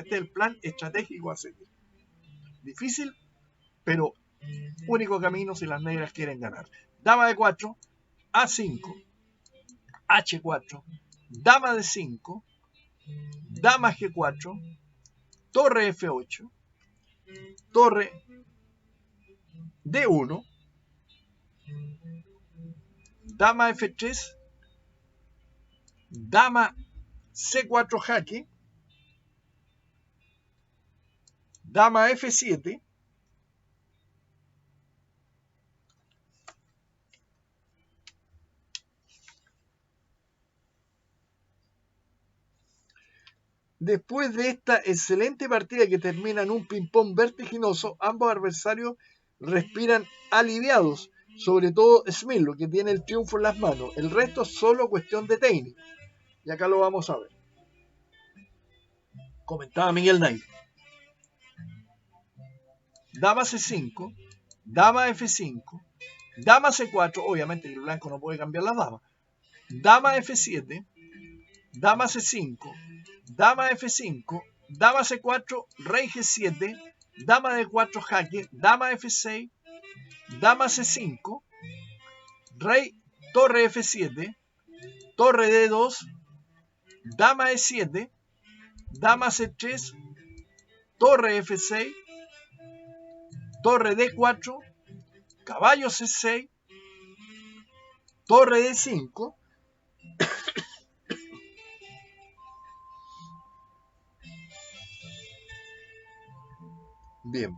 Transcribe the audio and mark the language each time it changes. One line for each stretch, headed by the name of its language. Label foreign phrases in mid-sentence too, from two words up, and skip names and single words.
Spanish: Este es el plan estratégico a seguir. Difícil, pero único camino si las negras quieren ganar. Dama de 4, A5, H4, dama de 5, dama G4, torre F8, torre D1, dama F3, dama C4 jaque, dama F7, después de esta excelente partida que termina en un ping-pong vertiginoso, ambos adversarios respiran aliviados, sobre todo Smillo, que tiene el triunfo en las manos. El resto es solo cuestión de técnica. Y acá lo vamos a ver. Comentaba Miguel Nairo. Dama C5, dama F5, dama C4, obviamente el blanco no puede cambiar las damas. Dama F7, dama C5, dama F5, dama C4, rey G7, dama D4 jaque, dama F6, dama C5, rey, torre F7, torre D2, dama E7, dama C3, torre F6, torre D4, caballo C6, torre D5, bien.